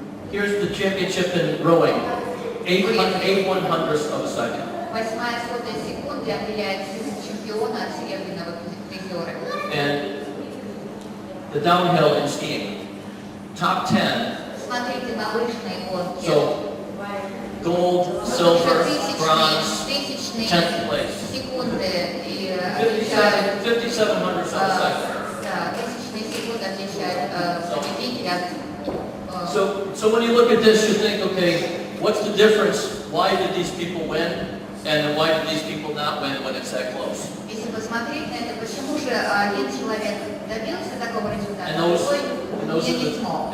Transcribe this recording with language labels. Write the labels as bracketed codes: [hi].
[en] Here's the championship in rowing, 8/100ths of a second. [ru] 8 сотая секунды отделяет чемпиона от серебряного призера. [en] And the downhill in skiing, top 10. [ru] Смотрите на лыжные гонки. [en] So, gold, silver, bronze, 10th place. [ru] Секунды и [en] 57/100ths of a second. [ru] Да, тысячные секунды отличают победителя от... [en] So when you look at this, you think, okay, what's the difference? Why did these people win? And why did these people not win when it's that close? [ru] Если посмотреть на это, почему же один человек добился такого результата, а другой не смог?